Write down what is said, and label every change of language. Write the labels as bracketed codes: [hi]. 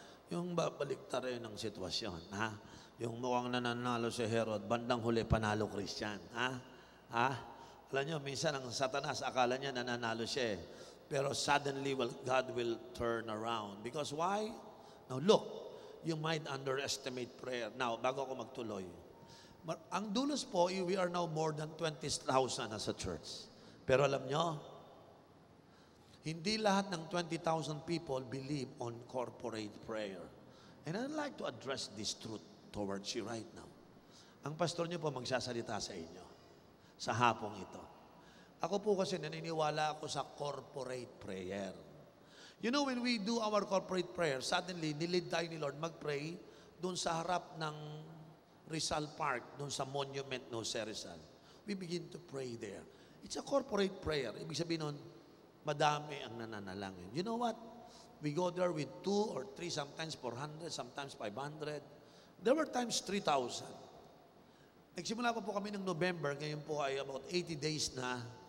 [tl] Yung babalik rin ng sitwasyon. Ha? Yung mukhang nananalo si Herod, bandang huli panalo Christian. Ha? Alam nyo, minsan ang Satanas, akala niya nananalo siya. [en] Pero suddenly, God will turn around. Because why? Now look, you might underestimate prayer. Now, [tl] bago ako magtuloy, ang dulos po, [en] we are now more than 20,000 as a church. [tl] Pero alam nyo, hindi lahat ng 20,000 [en] people believe on corporate prayer. And I'd like to address this truth towards you right now. [tl] Ang pastor nyo po magsasalita sa inyo sa hapong ito. Ako po kasi naniniwala ako sa corporate prayer. [en] You know, when we do our corporate prayer, suddenly, [tl] nilid tayo ni Lord mag-pray doon sa harap ng Rizal Park, doon sa monument no sa Rizal. [en] We begin to pray there. It's a corporate prayer. [tl] Ibig sabihin nun, madami ang nananalangin. [en] You know what? We go there with 2 or 3, sometimes 400, sometimes 500. There were times 3,000. [tl] Nagsimula pa po kami ng November, ngayon po ay about 80 days na.